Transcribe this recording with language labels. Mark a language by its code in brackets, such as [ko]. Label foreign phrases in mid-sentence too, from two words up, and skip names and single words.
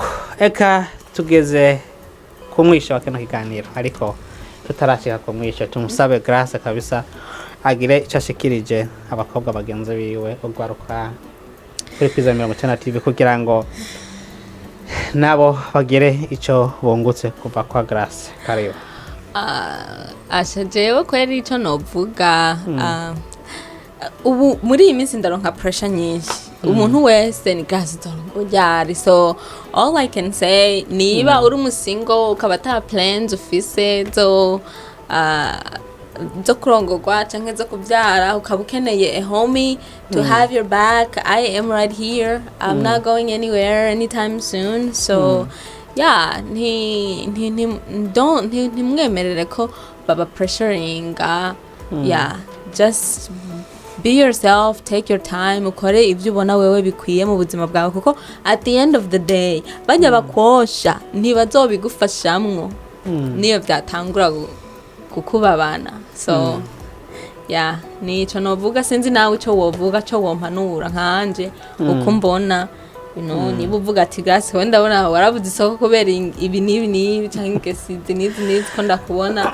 [rn] Eka tugeze kumwisha wa kino kiganiro ariko tutarashika kumwisha tumusabe Grace kabisa agire icyo ashikirije abakobwa bagenzi biwe ugwaruka kuri Kwiza 90 TV kugira ngo nabo bagire ico bungutse kuva kwa Grace kariyo. Asha jewe kweri ico novuga ubu muri iyi minsi ndaronka pressure nyinshi umuntu wese ni Grace ujyari, [en] so all I can say [rn] niba uri umusingo ukaba ata plans ufise zo kurongorwa canke zo kubyara ukaba ukeneye [en] a homie to have your back, I am right here. I'm not going anywhere anytime soon, so yeah, [rn] ntimwemerere ko baba pressuringa. [en] Yeah, just be yourself, take your time, [rn] ukore ibyo ubona wewe bikwiye mu buzima bwawe, kuko [en] at the end of the day [rn] bajya bakosha ntibazobigufashamwo niyo byatangura kukubabana. So yeah, nico novuga, sinzi nawe ico wovuga cyo wompanura nkanje uko mbona, niba uvuga ati Grace wenda ndabona warabuze isoko kubera ibi nibi cyangwa sizi nizi ko ndakubona.